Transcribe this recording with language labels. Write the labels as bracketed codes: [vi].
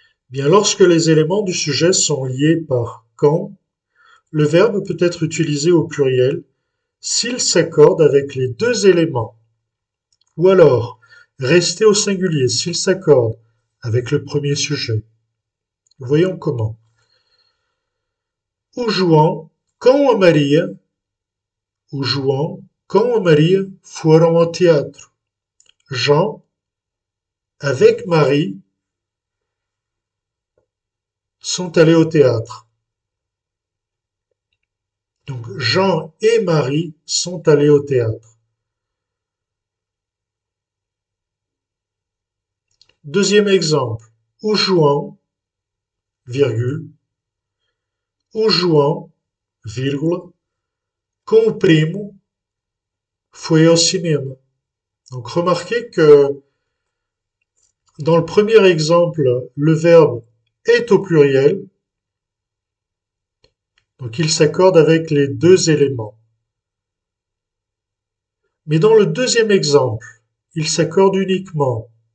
[fr] Bien, lorsque les éléments du sujet sont liés par quand, le verbe peut être utilisé au pluriel s'il s'accorde avec les deux éléments. Ou alors, rester au singulier s'il s'accorde avec le premier sujet. Voyons comment. [pt] O João, com a Maria, o João, com a Maria foram ao teatro. [fr] Jean, avec Marie, sont allés au théâtre. Donc Jean et Marie sont allés au théâtre. Deuxième exemple. [pt] O João, virgule, o João, vírgula, com o primo, foi ao cinema. [fr] Donc remarquez que dans le premier exemple, le verbe est au pluriel, donc il s'accorde avec les deux éléments. Mais dans le deuxième exemple, il s'accorde uniquement.